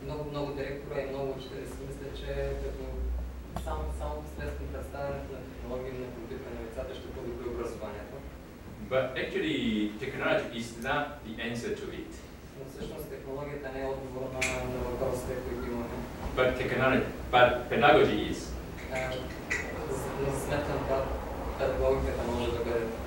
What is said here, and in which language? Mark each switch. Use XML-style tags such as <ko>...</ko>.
<bg>Много директора и много учители си мислят, че като само посредством представянето на технологии на компютъра на децата ще подобри образованието.</bg> <en>But actually, technology is not the answer to it.</en> <bg>Но всъщност технологията не е отговор на въпросите, които имаме.</bg> <en>But pedagogy is.</en> <bg>За сметка на това, педагогиката може да бъде...</bg>